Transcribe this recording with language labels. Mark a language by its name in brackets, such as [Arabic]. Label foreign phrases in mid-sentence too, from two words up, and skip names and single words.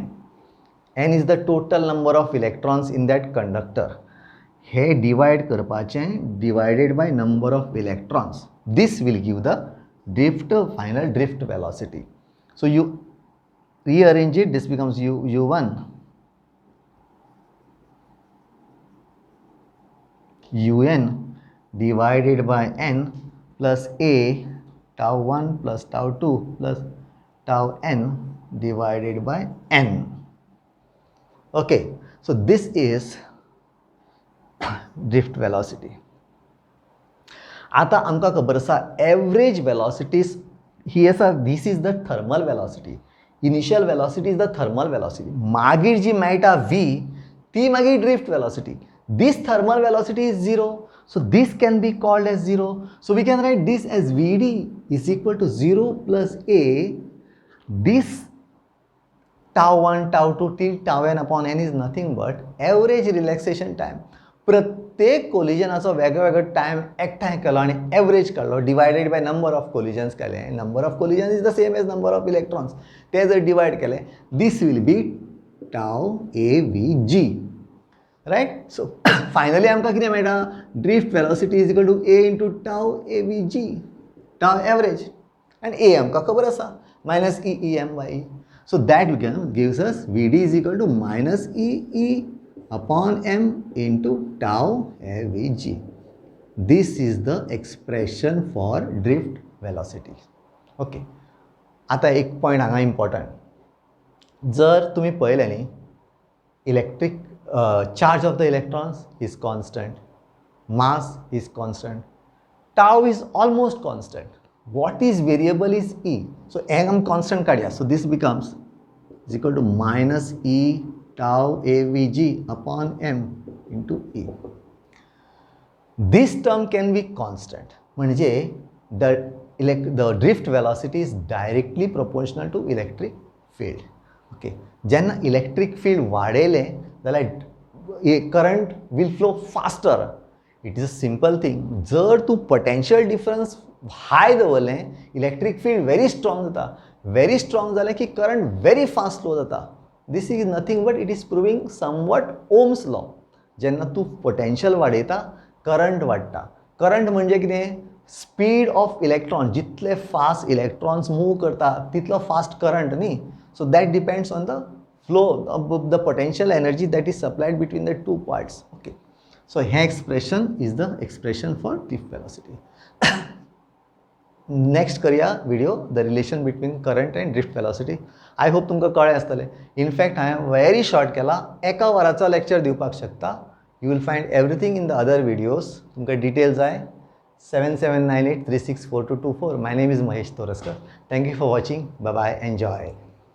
[English] N is the total number of electrons in that conductor. [Konkani] हे डिवायड करपाचें [English] divided by number of electrons. this will give the drift, final drift velocity. so you rearrange it, this becomes U1 Un divided by n plus A tau1 plus tau2 plus tau n divided by n. Okay, so this is drift velocity. [Konkani] आता आमकां खबर आसा [English] average velocities [Konkani] ही आसा, [English] this is the thermal velocity. initial velocity is the thermal velocity. [Konkani] मागीर जी मेळटा V ती मागीर [English] drift velocity. this thermal velocity is 0, so this can be called as 0. So we can write this as Vd is equal to 0 plus A, this tau1 tau2 till tau n upon n is nothing but average relaxation time. [Konkani] प्रत्येक कोलिजनाचो वेगळो वेगळो टायम एकठांय केलो आनी एवरेज काडलो, [English] divided by number of collisions [Konkani] केले. [English] number of collisions is the same as number of electrons. [Konkani] ते जर डिवायड केले, [English] this will be tau AVG. right? so finally [Konkani] आमकां कितें मेळटा, [English] drift velocity is equal to A into tau AVG, tau average. [Konkani] आनी A आमकां खबर आसा, [English] minus EM/E. so that gives us Vd is equal to minus EE upon m into tau AVG. This is the expression for drift velocity. Okay. [Konkani] आता एक पॉइंट हांगा इम्पॉर्टंट. जर तुम्ही पळयलें न्ही, [English] electric charge of the electrons is constant, mass is constant, tau is almost constant. what is variable is E. [Konkani] सो हें आमी कॉन्स्टंट काडया. [English] so this becomes is equal to minus E tau AVG upon m into E. This term can be constant. म्हणजे the the drift velocity is directly proportional to electric field. [Konkani] Okay, जेन्ना [English] electric field [Konkani] वाडयलें जाल्यार [English] current will flow faster. It is a simple thing. [Konkani] जर तूं [English] potential difference [Konkani] हाय दवरलें, इलेक्ट्रीक फील्ड [English] very strong [Konkani] जाता. [English] Very strong [Konkani] जालें की [English] current very fast flow [Konkani] जाता. [English] This is nothing but it is proving somewhat Ohm's law. [Konkani] जेन्ना तूं पोटेंशियल वाडयता, करंट वाडटा. करंट म्हणजे कितें? [English] speed of electron. [Konkani] जितले [English] fast electrons move [Konkani] करता तितलो फास्ट करंट न्ही. [English] so that depends on the flow of the potential energy that is supplied between the two parts. okay, so हें expression is the expression for drift velocity. नेक्स्ट करुया video the relation between current and drift velocity. I hope [Konkani] तुमकां कळ्ळें आसतलें. इनफॅक्ट हांवें [English] very short [Konkani] केला. एका वराचो लेक्चर दिवपाक शकता. [English] you will find everything in the other videos. [Konkani] तुमकां डिटेल जाय 7798364224. [English] My name is Mahesh Toraskar. Thank you for watching. Bye bye. Enjoy.